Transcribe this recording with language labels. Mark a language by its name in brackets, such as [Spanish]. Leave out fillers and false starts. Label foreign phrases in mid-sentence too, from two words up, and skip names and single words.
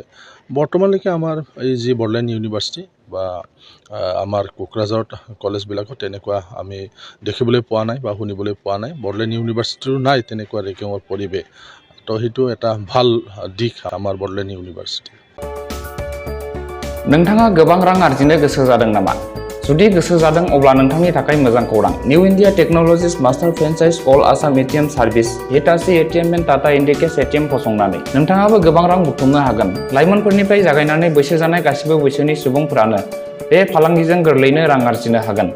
[Assamese] বৰ্তমানলৈকে আমাৰ এই যি বড়োলেণ্ড ইউনিভাৰ্চিটি বা আমাৰ কোকৰাঝাৰত কলেজবিলাকত তেনেকুৱা আমি দেখিবলৈ পোৱা নাই বা শুনিবলৈ পোৱা নাই। বড়োলেণ্ড ইউনিভাৰ্চিটিৰো নাই তেনেকুৱা ৰেগিঙৰ পৰিৱেশ। তো সেইটো এটা ভাল দিশ আমাৰ বড়োলেণ্ড ইউনিভাৰ্চিটি। [Bodo] नोंथाङा गोबां रां आर्जिनो गोसो जादों नामा? जुदि गोसो जादों अब्ला नोंथांनि थाखाय मोजां खौरां। निउ इन्डिया टेक्न'लजिज [English] master franchise all Assam ATM service [Bodo] हिटाची एटिएम एन्ड टाटा इन्डिकेस एटिएम फसंनानै नोंथाङाबो गोबां रां बुथुमनो हागोन। लाइमोनफोरनिफ्राय जागायनानै बैसो जानाय गासिबो बैसोनि सुबुंफोरानो बे फालांगिजों गोरलैनो रां आर्जिनो हागोन।